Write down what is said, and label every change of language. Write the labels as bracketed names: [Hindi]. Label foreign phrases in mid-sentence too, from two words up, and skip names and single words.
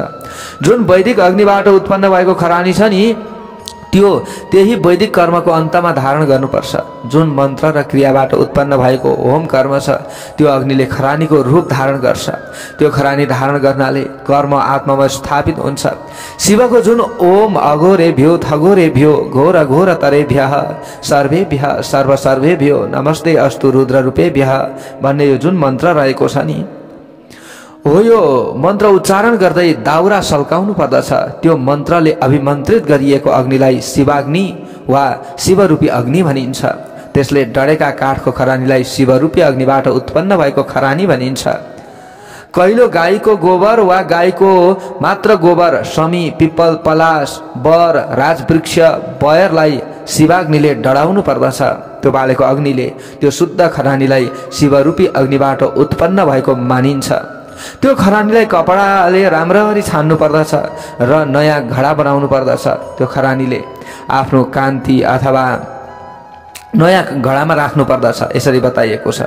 [Nepali] जुन वैदिक अग्निबाट उत्पन्न भएको खरानी छ नि त्यही वैदिक कर्मको अन्तमा धारण गर्नुपर्छ। जुन मन्त्र र क्रियाबाट उत्पन्न भएको होम कर्म छ त्यो अग्निले खरानीको रूप धारण गर्छ। त्यो खरानी धारण गर्नाले कर्म आत्मामा स्थापित हुन्छ। शिवको जुन [Sanskrit] ओम अघोरेभ्यो थघोरेभ्यो घोर घोर तरेभ्यः सर्वेभ्यः सर्व सर्वेभ्यो नमस्ते अस्तु रुद्र रूपेभ्यः [Nepali] भन्ने यो जुन मन्त्र रहेको छ नि हो, यो मन्त्र उच्चारण गर्दै दाउरा सल्काउनु पर्दछ। त्यो मन्त्रले अभिमन्त्रित गरिएको अग्निलाई शिवाग्नि वा शिवरूपी अग्नि भनिन्छ। त्यसले डढेका काठको खरानीलाई शिवरूपी अग्निबाट उत्पन्न भएको खरानी भनिन्छ। कहिलो गाईको गोबर वा गाईको मात्र गोबर, शमी, पिप्पल, पलास, बर, राजवृक्ष, बयरलाई शिवाग्निले डढाउनु पर्दछ। त्यो बालेको अग्निले त्यो शुद्ध खरानीलाई शिवरूपी अग्निबाट उत्पन्न भएको मानिन्छ। त्यो खरानीलाई कपडाले राम्ररी छान्नु पर्दछ र नयाँ घडा बनाउनु पर्दछ। त्यो खरानीले आफ्नो कान्ति अथवा नयाँ घडामा राख्नु पर्दछ यसरी बताइएको छ।